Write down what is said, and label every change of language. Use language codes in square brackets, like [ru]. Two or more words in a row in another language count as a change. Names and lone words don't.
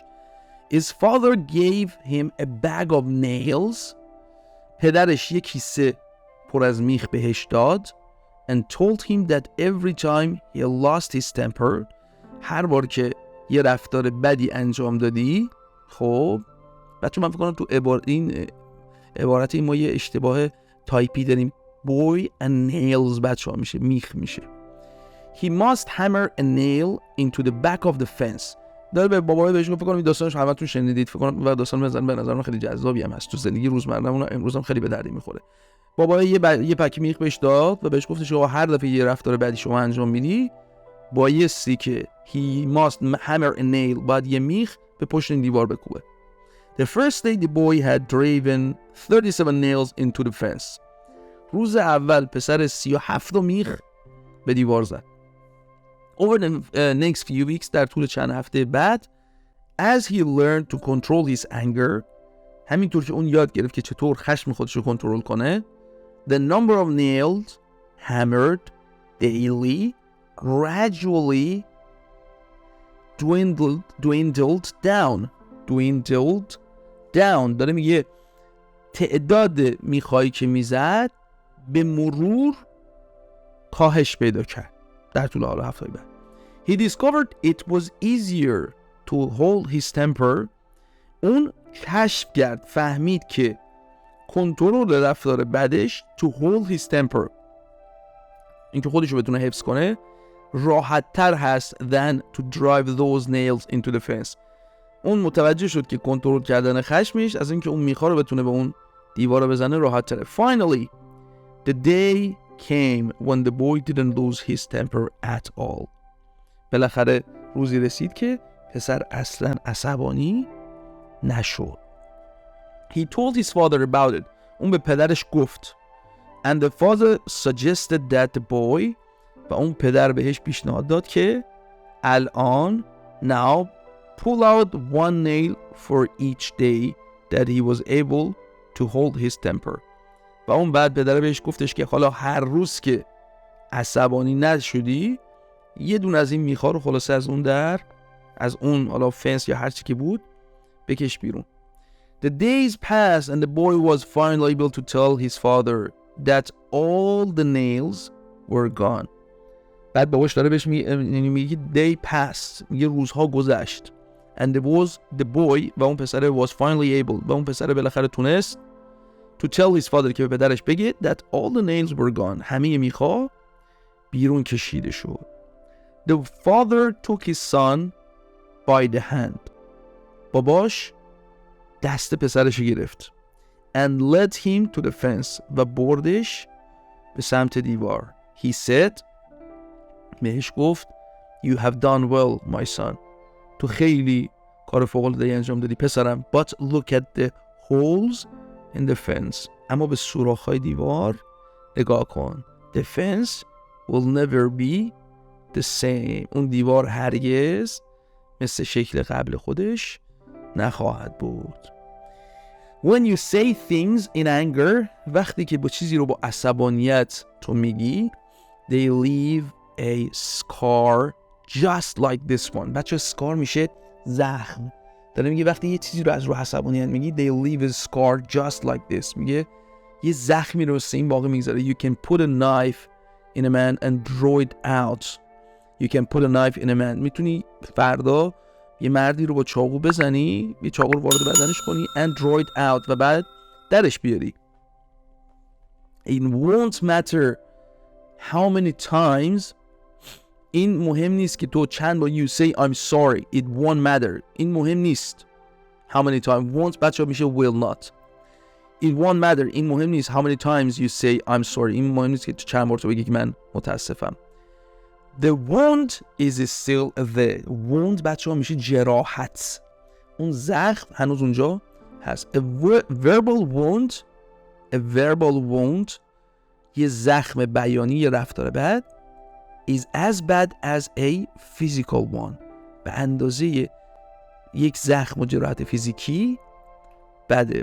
[en] His father gave him a bag of nails. [fa] پدرش یک کیسه پر از میخ بهش داد. [en] And told him that every time he lost his temper، [fa] هر بار که یه رفتار بدی انجام دادی، خب بچه من فکر کنم تو عبارت این ما یه اشتباه تایپی داریم. [en] boy and nails [fa] بچه ها میشه میخ میشه. [en] He must hammer a nail into the back of the fence. [fa] داره به بابای بهش گفت، فکر کنم این داستانش همتون شنیدید، فکر کنم و داستان به نظر من خیلی جذابی هم هست، تو زندگی روزمره‌مون امروز هم خیلی به دردی میخوره. بابای یه پک میخ بهش داد و بهش گفتش آقا هر دفعه یه رفتار بدی شما انجام میدی، بایستی که [en] he must hammer a nail، [fa] بعد یه میخ به پشت این دیوار بکوبه. [en] The first day the boy had driven 37 nails into the fence. [fa] روز اول پسر 37 میخ به دیوار زد. [en] Over the next few weeks، [fa] در طول چند هفته بعد، [en] as he learned to control his anger [fa] همینطور که اون یاد گرفت که چطور خشم خودش رو کنترل کنه. [en] The number of nails hammered daily gradually dwindled down. [fa] داره میگه تعداد میخایی که میزد به مرور کاهش پیدا کرد در طول حالا هفته‌های بعد. [en] He discovered it was easier to hold his temper. [fa] اون کشف کرد، فهمید که کنترل رفتار بدش [en] to hold his temper، [fa] اینکه خودش رو بتونه حفظ کنه، راحت تر هست [en] than to drive those nails into the fence. [fa] اون متوجه شد که کنترل کردن خشمش از اینکه اون میخا رو بتونه به اون دیوار رو بزنه راحت تره. [en] Finally the day came when the boy didn't lose his temper at all. [fa] بالاخره روزی رسید که پسر اصلا عصبانی نشد. [en] He told his father about it. [fa] اون به پدرش گفت. [en] And the father suggested that the boy، [fa] و اون پدر بهش پیشنهاد داد که الان [en] now pull out one nail for each day that he was able to hold his temper. [fa] و اون بعد پدر بهش گفتش که حالا هر روز که عصبانی نشدی یه دونه از این میخا رو خلاصه از اون حالا فنس یا هر چی که بود بکش بیرون. [en] The days passed and the boy was finally able to tell his father that all the nails were gone. [fa] بعد باباش داره بهش میگه [en] day passed، [fa] میگه روزها گذشت. [en] And the boy [fa] و اون پسره [en] was finally able، [fa] و اون پسره بالاخره تونست [en] to tell his father [fa] که به پدرش بگه [en] that all the nails were gone، [fa] همه میخا بیرون کشیده شد. [en] The father took his son by the hand. [fa] باباش دست پسرش گرفت. [en] And led him to the fence، [fa] و بردش به سمت دیوار. [en] He said، [fa] بهش گفت [en] You have done well my son. [fa] تو خیلی کار فوق‌العاده‌ای انجام دادی پسرم. [en] But look at the holes in the fence. [fa] اما به سوراخ‌های دیوار نگاه کن. [en] The fence will never be the same. [fa] اون دیوار هرگز مثل شکل قبل خودش نخواهد بود. [en] When you say things in anger، [fa] وقتی که با چیزی رو با عصبانیت تو میگی، [en] they leave a scar just like this one. [fa] بچه scar میشه زخم. داره میگه وقتی یه چیزی رو از رو عصبانیت میگی [en] they leave a scar just like this، [fa] میگه یه زخمی رو مثل این باقی میگذاره. [en] You can put a knife in a man and draw it out. You can put a knife in a man. [fa] میتونی فردا یه مردی رو با چاقو بزنی، یه چاقو رو وارد بدنش کنی [en] and draw it out، [fa] و بعد درش بیاری. [en] It won't matter how many times. [fa] این مهم نیست که تو چند بار [en] you say I'm sorry. It won't matter. [fa] این مهم نیست. [en] How many times. Won't [fa] بچه میشه [en] will not. It won't matter. [fa] این مهم نیست [en] how many times you say I'm sorry. [fa] این مهم نیست که چند بار تو بگی که من متاسفم. [en] The wound is still there. [fa] wound بچه ها میشه جراحت. اون زخم هنوز اونجا هست. [en] A verbal wound [fa] یه زخم بیانی، یه رفتار بد [en] is as bad as a physical one. [fa] به اندازه یک زخم و جراحت فیزیکی بده.